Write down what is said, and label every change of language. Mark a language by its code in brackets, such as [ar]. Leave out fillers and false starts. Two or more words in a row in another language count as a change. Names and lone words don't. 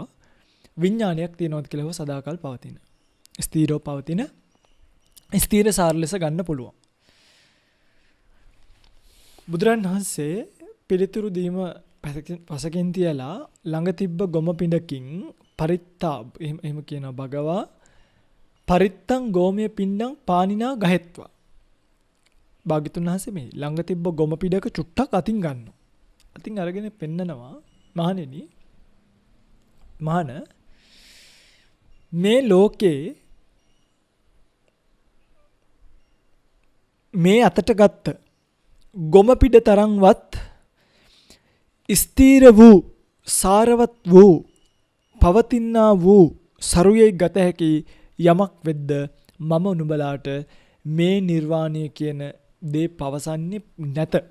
[si] විඥානයක් තියෙනවද කියලා සදාකල් පවතින. ස්ථීරව පවතින ස්ථීර සාර ලෙස ගන්න පුළුවන්. බුදුරන් වහන්සේ පිළිතුරු දීම පසකින් තියලා ළඟ තිබ්බ ගොම පිඬකින් පරිත්තාබ් එහෙම කියනවා [pi] භගවා පරිත්තං ගෝමය පින්ඩං පානිනා ගහෙත්වා. [si] භාග්‍යතුන් වහන්සේ මේ ළඟ තිබ්බ ගොම පිඩක චුට්ටක් අතින් ගන්නවා. අතින් අරගෙන පෙන්නනවා, මහණෙනි, මේ ලෝකේ මේ අතට ගත්ත ගොම පිඩ තරම්වත් ස්ථීර වූ සාරවත් වූ පවතිනා වූ සරුවේ ගත හැකි යමක් වෙද්ද මම නුඹලාට මේ නිර්වාණය කියන දේ පවසන්නේ නැත.